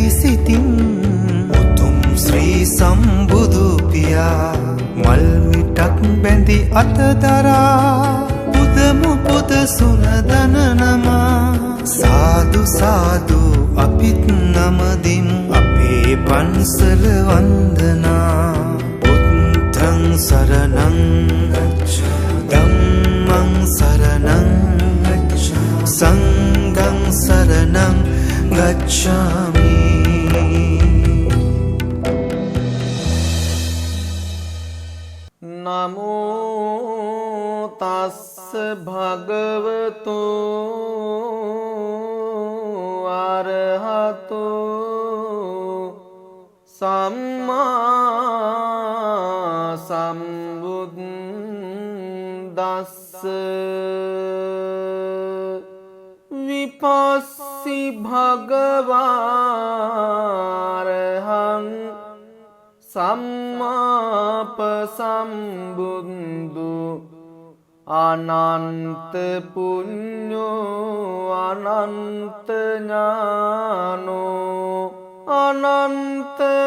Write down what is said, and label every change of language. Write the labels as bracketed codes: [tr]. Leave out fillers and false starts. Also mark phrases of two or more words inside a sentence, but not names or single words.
[si] සිතින් උතුම් ශ්‍රී සම්බුදු පියා මල් මිටක් බැඳි අතදරා පුදමු පුද සුනදන නමා සාදු සාදු අපිත් නමදිමු අපේ පන්සල වන්දනා [pi] බුද්ධං සරණං ධම්මං සරණං සංඝං සරණං ගච්ඡාමි. නමෝ තස්ස භගවතු අරහතු සම්මා සම්බුද්දස්ස විපස්සී භගවාරහං සම්මාපසම්බුද්ධු අනන්ත පුඤ්ඤෝ අනන්ත ඥානෝ අනන්ත